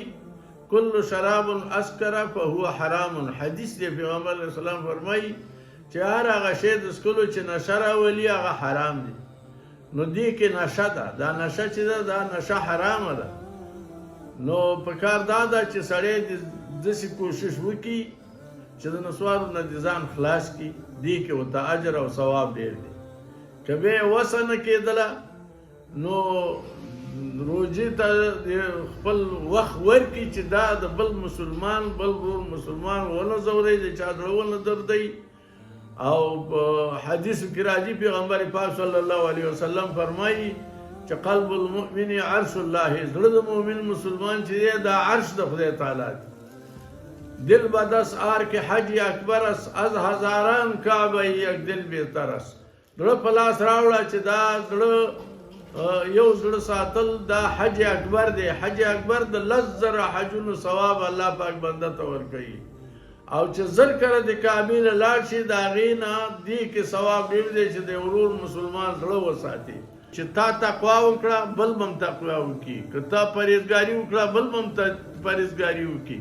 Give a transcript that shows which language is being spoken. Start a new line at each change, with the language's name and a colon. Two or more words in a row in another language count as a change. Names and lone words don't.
Arabic: کل شراب اسکر فهو حرام
Pashto: حدیث دی پیغمبر
Arabic: علیه السلام
Pashto: فرمایي چې هر هغه شی د څښلو چې نشه راولي هغه حرام دی نو دې کې نشه ده دا نشه چې ده دا نشه حرامه ده نو پکار دا ده چې سړی داسې کوشش وکړي چې د نسوارو نه د ځان خلاص کړي دې کې ورته اجر او ثواب ډېر دی که بیا یې وسه نه کېدله نو روژې ته خپل وخت ورکړي چې دا د بل مسلمان بل ورور مسلمان ونه ځوروي د چا زړه ونه دردوي او حدیث کې راځي پیغمبر پاک
Arabic: صلی الله علیه وسلم
Pashto: فرمایي چې
Arabic: قلب المؤمن عرش الله
Pashto: زړه د مؤمن مسلمان چې دی دا عرش د خدای تعالی دی
Persian: دل بدس آر کے حج اکبر از هزاران کعبه یک دل بهتر است
Pashto: زړه په لاس راوړه چې دا زړه یو زړه ساتل دا حج اکبر دی حج اکبر د 10,000 حجونو ثواب الله پاک بنده ته ورکوي او چې زر کړه د کعبې نه لاړ شي د هغې نه دې کې ثواب ډېر دی چې د ورور مسلمان زړه وساتي چې تا تقوا وکړه بل به هم تقوا وکړي که تا پرهیزګاري وکړه بل به هم پرهیزګاري وکړي